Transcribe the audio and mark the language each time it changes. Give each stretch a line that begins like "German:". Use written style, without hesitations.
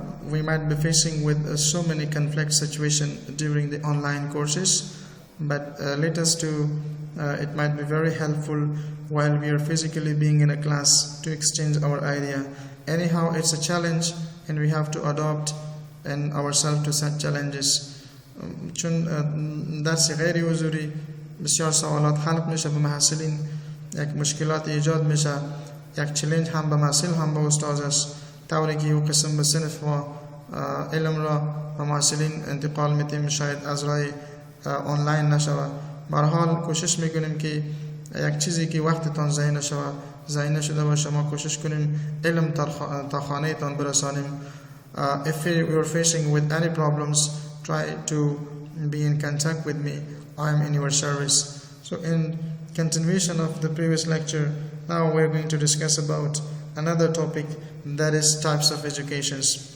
English: We might be facing with so many conflict situations during the online courses, but let us do. It might be very helpful while we are physically being in a class to exchange our idea. Anyhow, it's a challenge and we have to adopt and ourselves to such challenges.
Persian: چون درس غیر حضوری بسیار سوالات خلق میشه به محصلین، یک مشکلات ایجاد میشه، یک چالش هم به محصل هم به استاد است، طوری که او قسم به صنف و علم را به محصلین انتقال میتیم شاید از راه آنلاین نشوه. به هر حال کوشش میکنیم که یک چیزی که وقتتان ضایع نشده باشه ما کوشش کنیم علم تا خانه تان برسانیم.
English: If you are facing with any problems, try to be in contact with me. I am in your service. So in continuation of the previous lecture, now we are going to discuss about another topic, that is types of educations.